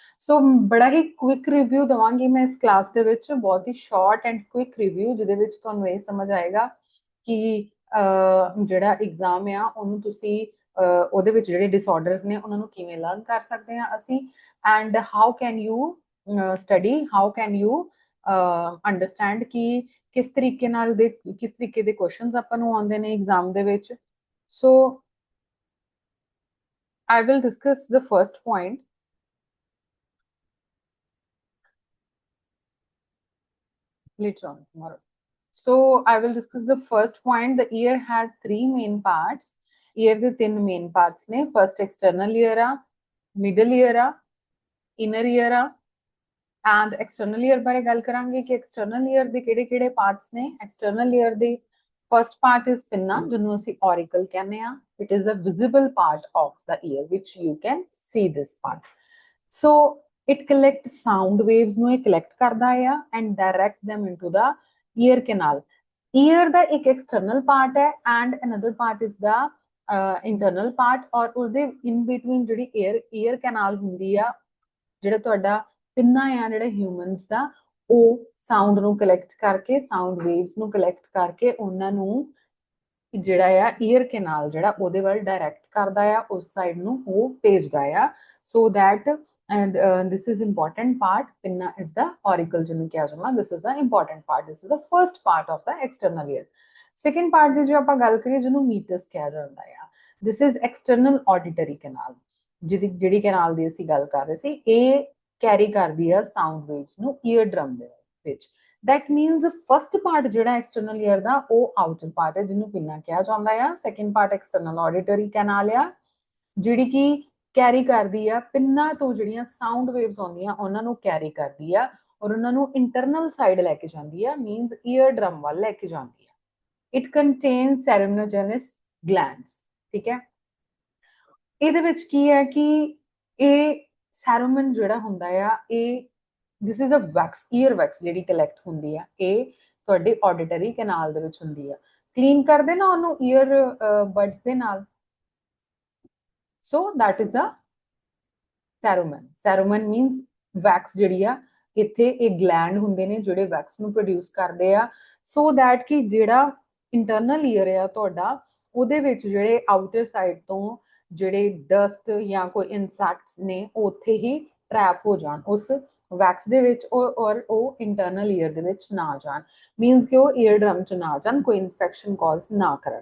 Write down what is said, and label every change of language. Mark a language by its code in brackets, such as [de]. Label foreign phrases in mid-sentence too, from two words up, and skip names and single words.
[pa] ਸੋ ਬੜਾ ਹੀ [en] quick review [pa] ਦਵਾਂਗੀ ਮੈਂ ਇਸ ਕਲਾਸ ਦੇ ਵਿੱਚ, ਬਹੁਤ ਹੀ [en] short and quick review [pa] ਜਿਹਦੇ ਵਿੱਚ ਤੁਹਾਨੂੰ ਇਹ ਸਮਝ ਆਏਗਾ ਕਿ ਜਿਹੜਾ ਐਗਜ਼ਾਮ ਆ ਉਹਨੂੰ ਤੁਸੀਂ ਉਹਦੇ ਵਿੱਚ ਜਿਹੜੇ ਡਿਸਆਰਡਰਸ ਨੇ ਉਹਨਾਂ ਨੂੰ ਕਿਵੇਂ ਲਰਨ ਕਰ ਸਕਦੇ ਹਾਂ ਅਸੀਂ, [en] and how can you study, how can you understand [pa] ਕਿ ਕਿਸ ਤਰੀਕੇ ਨਾਲ ਦੇ ਕਿਸ ਤਰੀਕੇ ਦੇ ਕੁਐਸਚਨਸ ਆਪਾਂ ਨੂੰ ਆਉਂਦੇ ਨੇ ਐਗਜ਼ਾਮ ਦੇ ਵਿੱਚ। [en] ਸੋ I will discuss the first point. Later on tomorrow. So I will discuss the first point. The ear has three main parts. [pa] Ear ਦੇ ਤਿੰਨ [en] main parts [pa] ਨੇ. [en] First external ear ਆ, middle ear ਆ, inner ear ਆ, and external ear [pa] ਬਾਰੇ ਗੱਲ ਕਰਾਂਗੇ ਕਿ [en] external ear [pa] ਦੇ ਕਿਹੜੇ-ਕਿਹੜੇ [en] parts ਨੇ। external ear ਦੀ first part is pinna, [pa] ਜਿਹਨੂੰ ਅਸੀਂ auricle ਕਹਿੰਦੇ ਆ। [en] It is the visible part of the ear which you can see this part. So it collects sound waves [pa] ਨੂੰ ਇਹ [en] collect [pa] ਕਰਦਾ ਆ [en] and direct them into the ear canal. Ear [pa] ਦਾ ਇੱਕ [en] external part ਹੈ and another part is the internal part, [pa] ਔਰ ਉਹਦੇ [en] in between [pa] ਜਿਹੜੀ [en] ear canal [pa] ਹੁੰਦੀ ਆ, ਜਿਹੜਾ ਤੁਹਾਡਾ ਪਿੰਨਾ ਆ ਜਿਹੜਾ ਹਿਊਮਨਸ ਦਾ, ਉਹ ਸਾਊਂਡ ਨੂੰ ਕਲੈਕਟ ਕਰਕੇ, [en] sound waves [pa] ਨੂੰ ਕਲੈਕਟ ਕਰਕੇ ਉਹਨਾਂ ਨੂੰ ਜਿਹੜਾ ਆ [en] ear canal [pa] ਜਿਹੜਾ ਉਹਦੇ ਵੱਲ ਡਾਇਰੈਕਟ ਕਰਦਾ ਆ, ਉਸ ਸਾਈਡ ਨੂੰ ਉਹ ਭੇਜਦਾ ਆ। [en] so that and this is important part. Pinna is the auricle [pa] ਜਿਹਨੂੰ ਕਿਹਾ ਜਾਂਦਾ। [en] this is the important part. This is the first part of the external ear. second part [pa] ਦੀ ਜੋ ਆਪਾਂ ਗੱਲ ਕਰੀਏ ਜਿਹਨੂੰ ਮੀਟਸ ਕਿਹਾ ਜਾਂਦਾ ਆ, [en] this is external auditory canal. [pa] ਜਿਹੜੀ ਕੈਨਾਲ ਦੀ ਅਸੀਂ ਗੱਲ ਕਰ ਰਹੇ ਸੀ, ਇਹ ਕੈਰੀ ਕਰਦੀ ਆ [en] sound waves [pa] ਨੂੰ [en] ear drum [pa] ਦੇ ਵਿੱਚ। [en] that means first part [pa] ਜਿਹੜਾ [en] external ear [pa] ਦਾ ਉਹ [en] outer part [pa] ਹੈ ਜਿਹਨੂੰ ਪਿੰਨਾ ਕਿਹਾ ਜਾਂਦਾ ਆ। [en] second part external auditory canal [pa] ਆ ਜਿਹੜੀ ਕਿ ਕੈਰੀ ਕਰਦੀ ਆ ਪਿੰਨਾ ਤੋਂ ਜਿਹੜੀਆਂ [en] sound waves [pa] ਆਉਂਦੀਆਂ ਉਹਨਾਂ ਨੂੰ ਕੈਰੀ ਕਰਦੀ ਆ ਔਰ ਉਹਨਾਂ ਨੂੰ [en] internal side [pa] ਲੈ ਕੇ ਜਾਂਦੀ ਆ, ਮੀਨਸ [en] ear drum [pa] ਵੱਲ ਲੈ ਕੇ ਜਾਂਦੀ ਆ। [en] it contains ceruminous glands. [pa] ਠੀਕ ਹੈ, ਇਹਦੇ ਵਿੱਚ ਕੀ ਹੈ ਕਿ ਇਹ ਸੈਰੋਮਨ ਜਿਹੜਾ ਹੁੰਦਾ ਆ, ਇਹ [en] this is a wax, ear wax [pa] ਜਿਹੜੀ ਕਲੈਕਟ ਹੁੰਦੀ ਆ, ਇਹ ਤੁਹਾਡੇ [en] auditory canal [pa] ਦੇ ਵਿੱਚ ਹੁੰਦੀ ਆ। ਕਲੀਨ ਕਰਦੇ ਨਾ ਉਹਨੂੰ [en] ear buds [pa] ਦੇ ਨਾਲ। [en] So that is a cerumen. Cerumen means wax [pa] ਜਿਹੜੀ ਆ, ਇੱਥੇ ਇਹ ਗਲੈਂਡ ਹੁੰਦੇ ਨੇ ਜਿਹੜੇ ਵੈਕਸ ਨੂੰ ਪ੍ਰੋਡਿਊਸ ਕਰਦੇ ਆ, [en] so that [pa] ਕਿ ਜਿਹੜਾ [en] internal ear [pa] ਆ ਤੁਹਾਡਾ, ਉਹਦੇ ਵਿੱਚ ਜਿਹੜੇ [en] outer side [pa] ਤੋਂ ਜਿਹੜੇ ਡਸਟ ਜਾਂ ਕੋਈ ਇਨਸੈਕਟਸ ਨੇ ਉਹ ਉੱਥੇ ਹੀ ਟਰੈਪ ਹੋ ਜਾਣ ਉਸ ਵੈਕਸ ਦੇ ਵਿੱਚ, ਔਰ ਉਹ [en] internal ear [pa] ਦੇ ਵਿੱਚ ਨਾ ਜਾਣ, ਮੀਨਸ ਕਿ ਉਹ [en] ear drum [pa] ਚ ਨਾ ਜਾਣ, ਕੋਈ [en] infection cause [pa] ਨਾ ਕਰਨ।